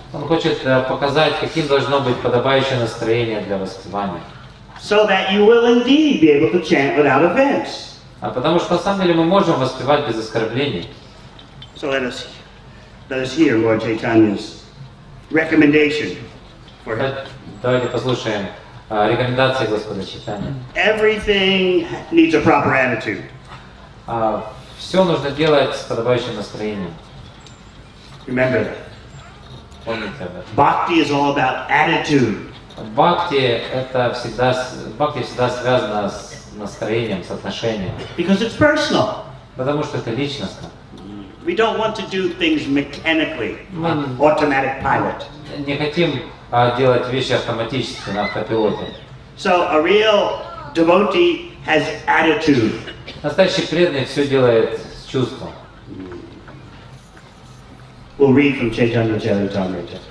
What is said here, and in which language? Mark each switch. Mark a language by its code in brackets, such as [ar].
[ru] Он хочет показать, каким должно быть подобающее настроение для воспевания. [en] So that you will indeed be able to chant without offense. [ru] Потому что на самом деле мы можем воспевать без оскорблений. [en] So let us hear Lord Chaitanya's recommendation for him. [ru] Давайте послушаем рекомендации Господа Чайтаньи. [en] Everything needs a proper attitude. [ru] Все нужно делать с подобающим настроением. [en] Remember that. [ru] Помните об этом. [en] Bhakti is all about attitude. [ru] Бхакти всегда связано с настроением, с отношением. [en] Because it's personal. [ru] Потому что это личностно. [en] We don't want to do things mechanically, automatic pilot. [ru] Не хотим делать вещи автоматически на автопилоте. [en] So a real devotee has attitude. [ru] Настоящий преданный все делает с чувством. [en] We'll read from Chaitanya Charitamrita.